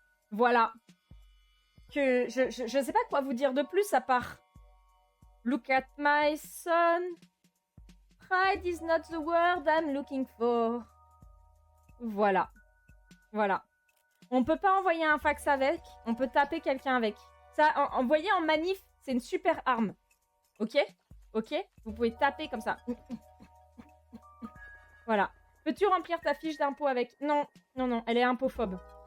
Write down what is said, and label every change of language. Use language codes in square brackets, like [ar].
[fr] Voilà. Que je sais pas quoi vous dire de plus à part [en] Look at my son. Pride is not the word I'm looking for. [fr] Voilà. Voilà. On peut pas envoyer un fax avec, on peut taper quelqu'un avec. Ça, envoyer en manif, c'est une super arme. Ok? Ok? Vous pouvez taper comme ça. Voilà. Peux-tu remplir ta fiche d'impôt avec... Non, non, non, elle est impophobe.